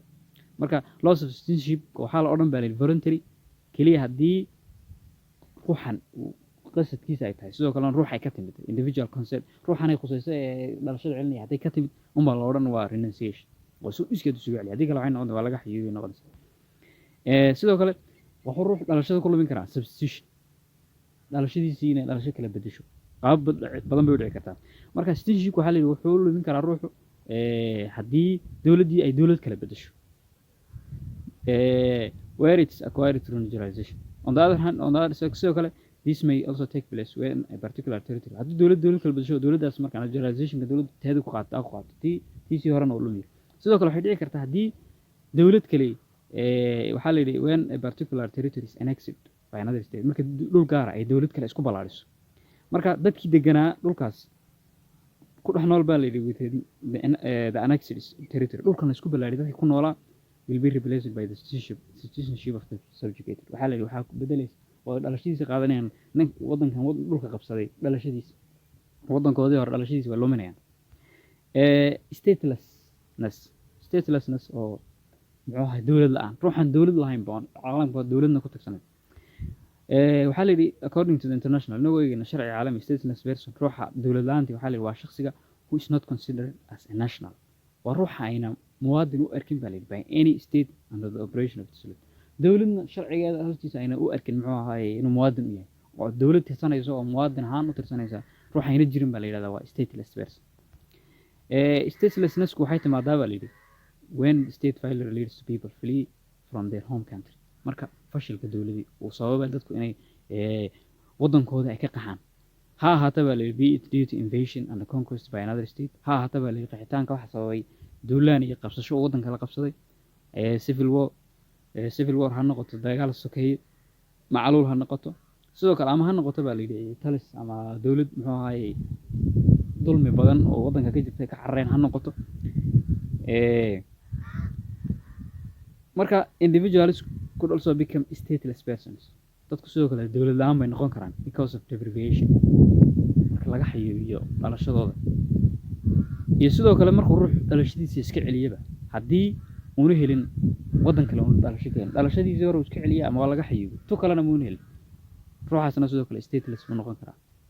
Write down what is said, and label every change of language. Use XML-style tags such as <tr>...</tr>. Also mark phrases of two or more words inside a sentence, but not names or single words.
<so>marka</so> <en>loss of citizenship</en> <so>waxaa la odhan baa la yidhi voluntary keliya haddii ruuxan qasadkiisa ay tahay sidoo kalena ruux ay ka timid</so> <en>individual consent</en> <so>ruuxan ay khusayso ee dhalashada celinaya hadday ka timid unbaa la odhan waa renunciation waa soo iskeed isugu celiya haddii kale waxay noqon waa laga xayuubiyo noqonaysa. sidoo kale wuxuu ruux dhalashada ku lumin karaa substitution dhalashadiisii inay dhalasho kala bedesho qaab badan bay u dhici kartaa. marka citizenship waxaa la yidhi wuxuu lumin karaa ruuxu haddii dowladdii ay dowlad kala bedesho</so> <en>where it's acquired through naturalization. On the other hand,</en> <so>sidoo kale</so> <en>this may also take place when a particular territory</en> <so>haddii dowlad kala bedesho dowladdaas marka naturalizationka dowladda teeda ku qaato tiisii horena uu lumiyo. sidoo kale waxay dhici kartaa haddii dowlad kale waxaa la yidhi</so> <en>when a particular territory is annexed by another state</en> <so>marka dhul gaara ay dowlad kale isku ballaadhiso marka dadkii deganaa dhulkaas ku dhex nool baa la yidhi</so> <en>with the annexed territory</en> <so>dhulkan la isku ballaadhiyo dadkii ku noolaa</so> <en>will be replaced by the citizenship of the subjugated.</en> <so>waxaa la yidhi waxaa ku bedelaysa oo dhalashadiisa qaadanayaan waddankan dhulka qabsaday dhalashadiisa waddankoodii hore dhalashadiisa waa luminayaan. statelessness oo muxuu ahay dowlad la-aan ruuxan dowlad lahayn baan caalamka dowladna ku tagsanay. waxaa la yidhi</so> <en>according to the international</en> <so>inagoo eegayna sharciga caalami</so> <en>stateless person</en> <so>ruuxa dowlad la-aantii waxaa la yidhi waa shakhsiga</so> <en>who is not considered as a national</en> <so>waa ruuxa ayna muwaadin u arkin baa la yidhi</so> <en>by any state under the operation of the state</en> <so>dowladna sharcigeeda hoostiisa ayna u arkin muxuu ahaay inuu muwaadin u yahay oo dowlad tirsanayso oo muwaadin ahaan u tirsanaysa ruux ayna jirin baa la yidhahdaa waa</so> <en>stateless person.</en> <so>statelessnessku waxay timaadaa baa la yidhi</so> <en>when the state failure leads to people flee from their home country</en> <so>marka fashilka dowladii uu sababay dadku inay waddankooda ay ka qaxaan ha ahaata baa la yidhi</so> <en>be it due to invasion and conquest by another state</en> <so>ha ahaata baa la yidhi qaxitaanka waxa sababay duulaan iyo qabsasho oo waddanka la qabsaday</so> <en>civil war</en> <so>ha noqoto dagaal sokeeye macluul ha noqoto sidoo kale ama ha noqoto baa la yidhi talis ama dowlad muxuu ahaayey dulmi badan oo waddanka ka jirtay ka carareen ha noqoto. marka</so> <en>individuals could also become stateless persons</en> <so>dadku sidoo kale dowlad la-aan bay noqon karaan</so> <en>because of deprivation</en> <so>marka laga xayuubiyo dhalashadooda iyo sidoo kale markuu ruux dhalashadiisa iska celiyaba haddii uuna helin waddan kale uuna dhalasho keenin dhalashadiisii hore uu iska celiya ama waa laga xayuubiyo tu kalena muuna helin ruuxaasna sidoo kale stateless buu noqon karaa.</so>